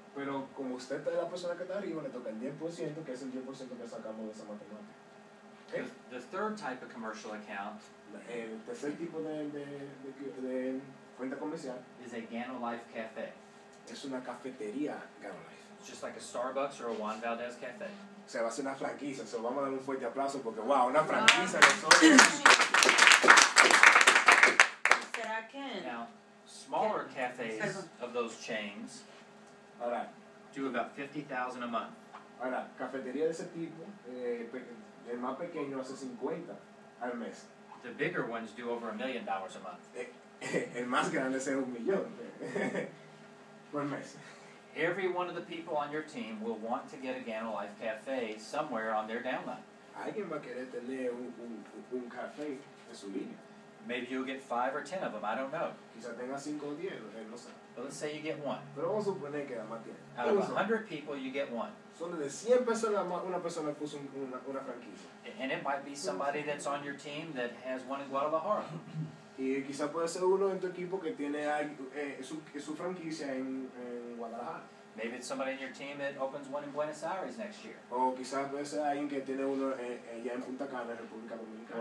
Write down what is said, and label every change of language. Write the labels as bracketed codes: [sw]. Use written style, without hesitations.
[es] Pero como usted es la persona que está arriba, le toca el 10%, que es el 10% que sacamos de esa matemática. [en] The third type of commercial account [es] El tercer tipo de cuenta comercial [en] is a Gano Life Cafe. [es] es una cafetería Ganolife. [en] It's just like a Starbucks or a Juan Valdez Cafe. [es] O sea, va a ser una franquicia. So, vamos a dar un fuerte aplauso porque, wow, una franquicia nosotros. ¿Será que [en] Now, smaller cafes of those chains [es] Ahora, [en] do about 50,000 a month. [es] Cafetería de ese tipo, el más pequeño hace 50 al mes. [en] The bigger ones do over $1 million a month. [es] El más grande es $1,000,000 por mes. [en] Every one of the people on your team will want to get a Gano Life Cafe somewhere on their downline. [es] Alguien va a querer tener un café en su línea. [en] Maybe you'll get 5 or 10 of them, I don't know. [es] Quizá tenga 5 o 10, no sé. [en] But let's say you get one. [es] Pero vamos a suponer que nada más tiene. [en] Out of 100 people, you get one. [es] Solo de 100 personas, una persona puso una franquicia. [en] And it might be somebody that's on your team that has one in Guadalajara. [es] Y quizá puede ser uno en tu equipo que tiene su franquicia en Guadalajara. [en] Maybe it's somebody in your team that opens one in Buenos Aires next year. [es] O quizás puede ser alguien que tiene uno ya en Punta Cana, en República Dominicana.